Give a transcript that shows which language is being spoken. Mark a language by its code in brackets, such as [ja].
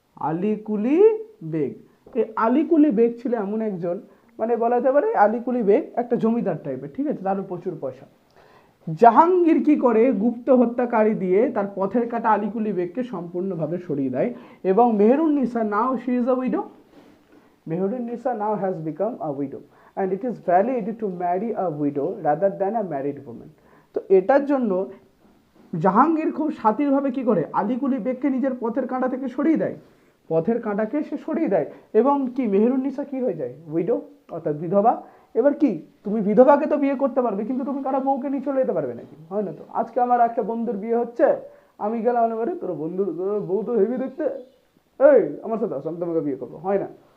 [bn] আলী কুলি বেগ, এই আলী কুলি বেগ ছিল এমন একজন, মানে বলা যেতে পারে আলী কুলি বেগ একটা জমিদার টাইপের, ঠিক আছে, তারও প্রচুর পয়সা। জাহাঙ্গীর কি করে গুপ্ত হত্যাকারী দিয়ে তার পথের কাটা আলী কুলি বেগকে সম্পূর্ণভাবে সরিয়ে দেয়, এবং Mehrunnisa [en] Now she is a widow. Mehrunnisa now has become a widow, and it is valid to marry a widow rather than a married woman. [bn] তো এটার জন্য জাহাঙ্গীর খুব শাতিরভাবে কি করে, আলীকুলি বেগকে নিজের পথের কাঁটা থেকে সরিয়ে দেয়, পথের কাঁটাকে সে সরিয়ে দেয়, এবং কি মেহেরুন্নিসা কি হয়ে যায়, উইডো অর্থাৎ বিধবা। এবার কি তুমি বিধবাকে তো বিয়ে করতে পারবে, কিন্তু তুমি কারো বউকে নিয়ে চলে যেতে পারবে নাকি, হয় না তো। আজকে আমার একটা বন্ধুর বিয়ে হচ্ছে, আমি গেলাম এবারে, তোর বন্ধুর বউ তো হেভি দেখতে, এই আমার সাথে আসো, আমি তোমাকে বিয়ে করবো, হয় না।